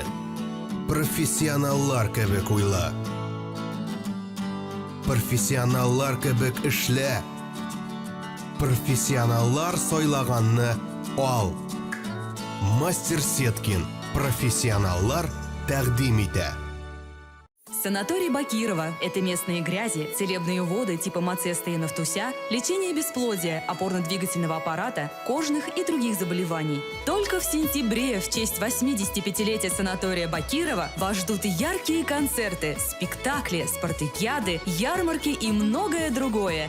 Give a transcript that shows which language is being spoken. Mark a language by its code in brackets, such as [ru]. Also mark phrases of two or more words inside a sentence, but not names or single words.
[tt] Профессионаллар кебек уйла. Профессионаллар кебек эшлә. Профессионаллар сайлаганны ал. Мастер Сеткин. Профессионаллар тәкъдим итә. [ru] Санаторий Бакирова – это местные грязи, целебные воды типа Мацеста и Нафтуся, лечение бесплодия, опорно-двигательного аппарата, кожных и других заболеваний. Только в сентябре в честь 85-летия санатория Бакирова вас ждут яркие концерты, спектакли, спартакиады, ярмарки и многое другое.